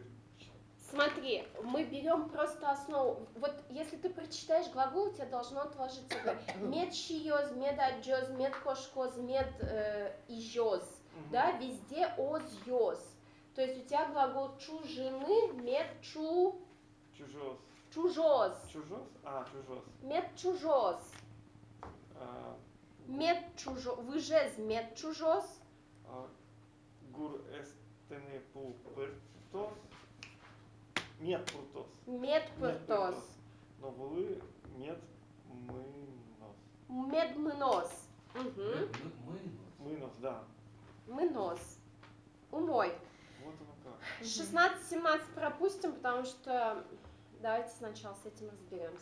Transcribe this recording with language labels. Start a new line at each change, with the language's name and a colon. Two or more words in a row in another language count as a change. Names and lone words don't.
Russian: Смотри, мы берем просто основу. Вот если ты прочитаешь глагол, у тебя должно отложиться
Udmurt: мед шиёз, мед аджёз, мед кошкоз, мед ижёз.
Russian: Да, везде
Udmurt: оз ёз.
Russian: То есть у тебя глагол чужины, мед
Udmurt: Чужос. чужоз. Чужос? А, чужос. Мед чужоз. А, Мед чужоз. Выжез мед чужоз. Гур эстене пуртос. Мед пуртос. Мед пыртос. Но вы мед мынос. Мед мынос. Мынос, да. Мынос. Умой.
Russian: Вот оно как. 16-17 пропустим, потому что давайте сначала с этим разберемся.